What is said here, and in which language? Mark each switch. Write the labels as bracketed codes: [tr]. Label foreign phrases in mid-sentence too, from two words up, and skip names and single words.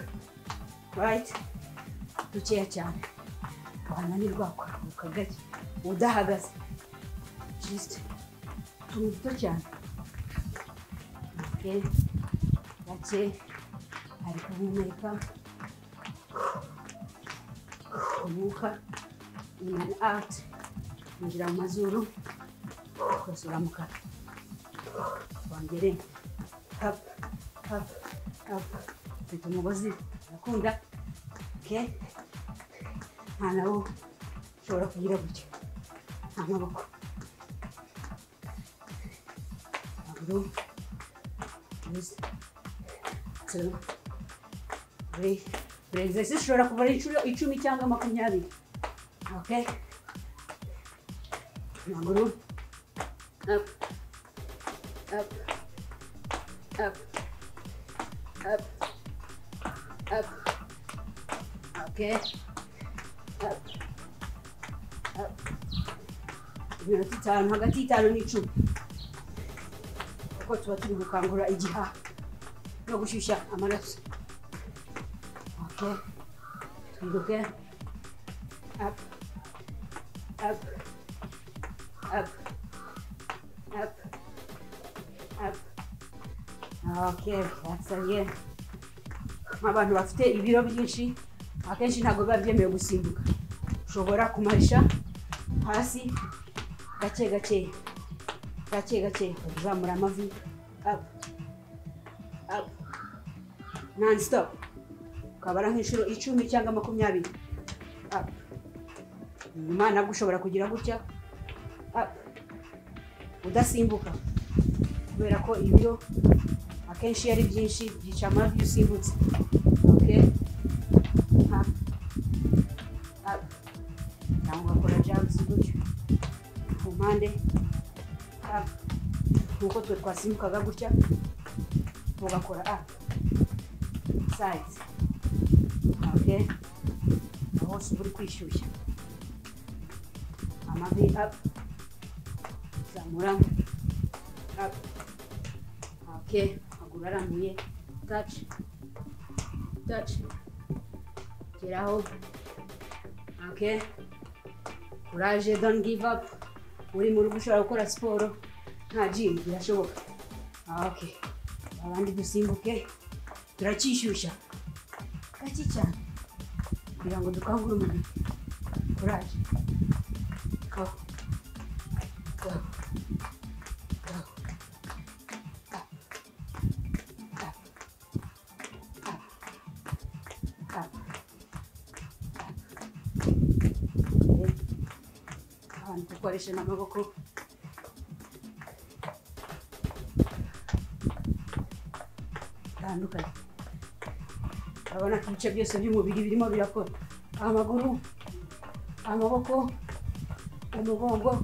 [rw] Right, dukeya cyane, wananirwa kwaruka gake, udahagaze, just tuntu duto cyane. Okay, gake, ari guhumeka, umwuka [en] in and out, [rw] injira mu mazuru, ugasura mu kanwa. Wongere [en] up, up, up. [rw] Ufite umugozi urakunda. Okay, nta nawo ushobora kugira gutya, nta maboko, amaguru. 1, 2, 3. buri exercice ushobora kubara inshuro 10 cyangwa 20. Okay, amaguru [en] up, up, up, up, up. Okay. Up. [rw] Up. Iminota 5 hagati y'5 n'10 uko tuba turi gukangura igihaha no gushyushya amaraso. Okay. Twiruke. [en] Up. Up. Up. Up. Up. Okay, that's again. [rw] Abantu bafite ibiro byinshi akenshi ntabwo biba byemewe gusimbuka. Ushobora kumarisha hasi gake gake kuzamura amavi. [en] Up. Up. Non stop. [rw] Ukabara nk'inshuro 10 cyangwa 20. Up. Nyuma nabwo ushobora kugira gutya. Up. Udasimbuka kubera ko ibiro akenshi yari byinshi byica amavi usimbutse. [en] Okay. Up. Up. [rw] Cyangwa kora jumps gutyo ku mpande. Up. Nuko twe twasimbukaga gutya tugakora up. Sides. Okay. Aho uri kwishyushya amavi. Up. Zamura. Up. Okay. Maguru arambuye. Touch. Touch. Geraho. [en] Okay. Courage, don't give up. [rw] Uri mu rugo ushobora gukora siporo nta gym birashoboka. Okay. Abandi dusimbuke turacyishyushya gake cyane kugira ngo dukangure umubiri. [en] Courage. Go. Go. Go. Up. Up. Up. Up. Up. [rw] Abantu dukoresha n'amaboko. Tandukanye. Urabona ko ibice byose by'umubiri birimo birakora. Amaguru, amaboko, umugongo.